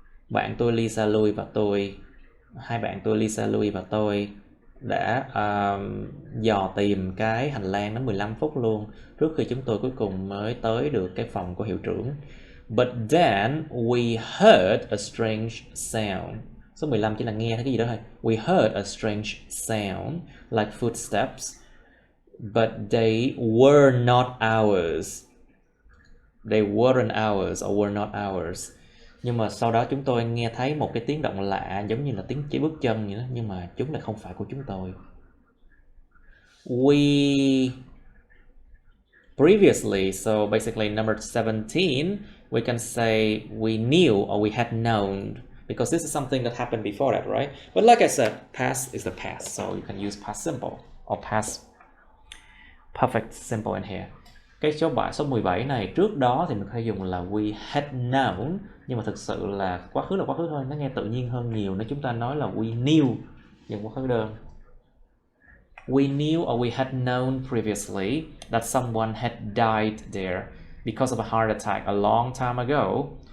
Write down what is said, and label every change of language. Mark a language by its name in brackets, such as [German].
[Vietnamese] Bạn tôi Lisa Louis và hai bạn tôi Lisa Louis và tôi đã dò tìm cái hành lang đến 15 phút luôn trước khi chúng tôi cuối cùng mới tới được cái phòng của hiệu trưởng. [English] But then we heard a strange sound. [Vietnamese] Số 15 chỉ là nghe thấy cái gì đó thôi. [English] We heard a strange sound like footsteps, but they were not ours. They weren't ours or were not ours. [Vietnamese] Nhưng mà sau đó chúng tôi nghe thấy một cái tiếng động lạ giống như là tiếng chỉ bước chân vậy đó, nhưng mà chúng lại không phải của chúng tôi. [English] We previously, so basically number 17, we can say we knew or we had known because this is something that happened before that, right? But like I said, past is the past, so you can use past simple or past perfect simple in here. [Vietnamese] Cái số 17 này trước đó thì mình có thể dùng là [English] we had known, [Vietnamese] nhưng mà thực sự là quá khứ thôi, nó nghe tự nhiên hơn nhiều nếu chúng ta nói là [English] we knew [Vietnamese] dùng quá khứ đơn. [English] We knew or we had known previously that someone had died there because of a heart attack a long time ago.